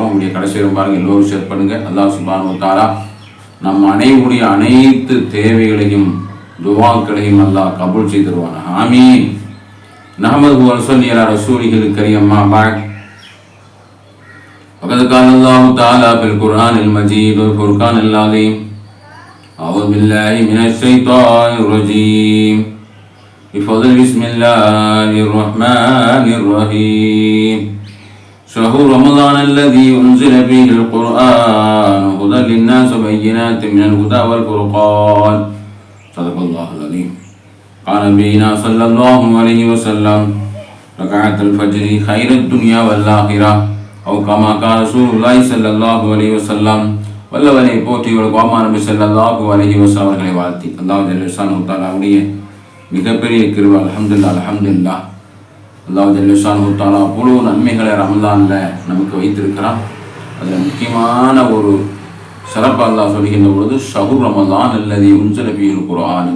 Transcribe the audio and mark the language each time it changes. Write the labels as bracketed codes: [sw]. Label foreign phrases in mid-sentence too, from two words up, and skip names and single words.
[ta] உங்களுடைய கடைசி வரும் பாருங்கள், எல்லோரும் ஷேர் பண்ணுங்கள். [ar] الله سبحانه وتعالى [ta] நம் அனைவருடைய அனைத்து தேவைகளையும் துஆக்களையும் அல்லாஹ் கபூல் செய்து தருவான். ஆமீன். [ar] نحمده ونصلي على رسوله الكريم. أما بعد. فقد قال الله تعالى في القرآن المجيد والفرقان العظيم. أعوذ بالله من الشيطان الرجيم. بفضل بسم الله الرحمن الرحيم. شهر رمضان الذي أنزل فيه القرآن هدى للناس وبينات من الهدى والفرقان. صدق الله العظيم. قال نبينا صلى الله عليه وسلم: ركعت الفجر خير الدنيا والآخرة. أو كما قال رسول الله صلى الله عليه وسلم. [ta] வல்லவனை போற்றியவர்கள் கோமா நபி [ar] صلى الله عليه وسلم [ta] அவர்களை வாழ்த்தி [ar] الله جل شأنه تعالى [ta] மிகப்பெரிய கிருபை. [ar] الحمد لله الحمد لله. الله جل شأنه تعالى [ta] அவ்வளோ நன்மைகளை ரமலானில் நமக்கு வைத்திருக்கிறான். அதில் முக்கியமான ஒரு சிறப்பு அல்லாஹ் சொல்கின்ற பொழுது [ar] شهر رمضان الذي أنزل فيه القرآن.